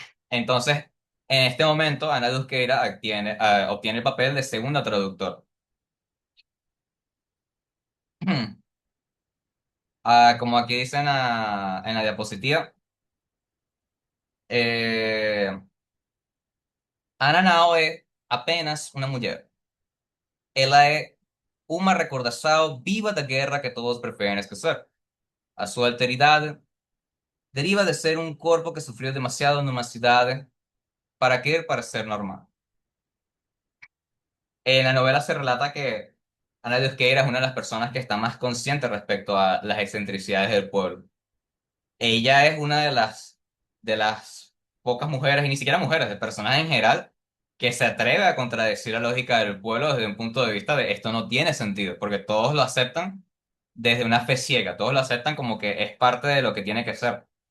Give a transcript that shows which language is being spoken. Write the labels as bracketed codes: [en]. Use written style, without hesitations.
[es] Entonces, en este momento, Ana Dusqueira obtiene el papel de segunda traductor. Como aquí dice en la diapositiva, eh, Ana Nao es apenas una mujer. [pt] Ela é uma recordação viva da guerra que todos preferem esquecer. A sua alteridade deriva de ser um corpo que sofreu demasiado numa cidade para querer parecer normal. [es] En la novela se relata que Ana de Osqueira es una de las personas que está más consciente respecto a las excentricidades del pueblo. Ella es una de las pocas mujeres, y ni siquiera mujeres, de personas en general, que se atreve a contradecir la lógica del pueblo desde un punto de vista de esto no tiene sentido, porque todos lo aceptan desde una fe ciega, todos lo aceptan como que es parte de lo que tiene que ser.